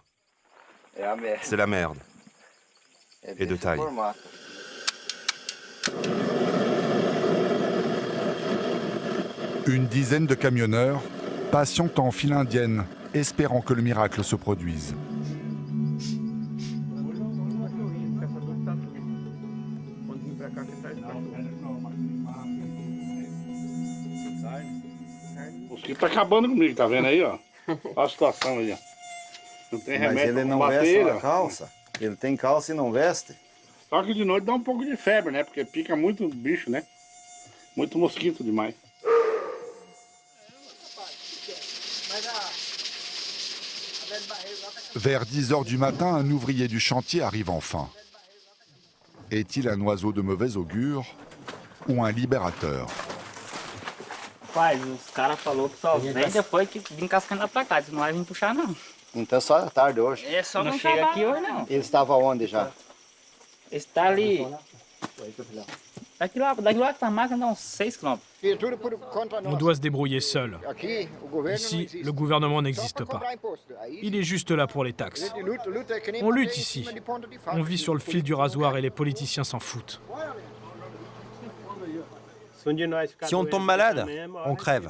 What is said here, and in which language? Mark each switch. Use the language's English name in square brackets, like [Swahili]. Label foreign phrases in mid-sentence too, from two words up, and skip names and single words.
[French] C'est la merde. Et de taille. Une dizaine de camionneurs patientent en file indienne, espérant que le miracle se produise. [Portuguese] Ele tá acabando comigo, tá vendo aí, ó? Olha a situação aí, ó. Não tem remédio pra combater ele, ó. Calça? Ele tem calça e não veste? Só que de noite dá um pouco de febre, né? Porque pica muito bicho, né? Muito mosquito demais. [French] Vers 10 h du matin, un ouvrier du chantier arrive enfin. Est-il un oiseau de mauvais augure ou un libérateur? [Portuguese] Pai, os caras falaram que só vem depois que vim cascando pra cá, não vai vir puxar não. Então só à tarde hoje. É só não chega aqui hoje não. Ele estava onde já? Está ali. Daqui lá que tá a máquina dá uns 6 km. [French] On doit se débrouiller seul. Ici, le gouvernement n'existe pas. Il est juste là pour les taxes. On lutte ici. On vit sur le fil du rasoir et les politiciens s'en foutent. Si on tombe malade, on crève.